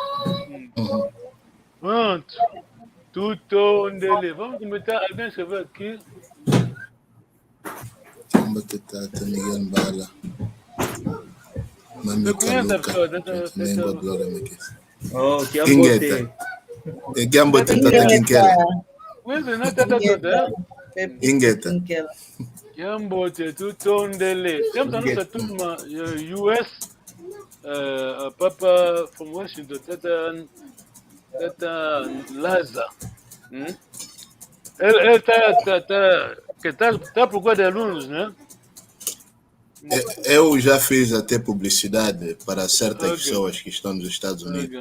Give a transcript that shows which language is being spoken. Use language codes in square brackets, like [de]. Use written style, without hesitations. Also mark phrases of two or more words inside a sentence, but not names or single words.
[pt] Pronto. Tutondele. Vamos comentar. Alguém escreveu aqui. Miguel Mbala. Eu conheço a pessoa. Oh, que [kg] Ingeta. Gambote Tata Kinkela. [pt] Conheço, né? [kg] Tata. Ingeta. Gambote, Tutondele. [pt] Temos a nossa turma US. A Papa [en] from Washington. [pt] Tata Laza. Ele está à procura de alunos, né? Eu já fiz até publicidade para certas pessoas que estão nos Estados Unidos.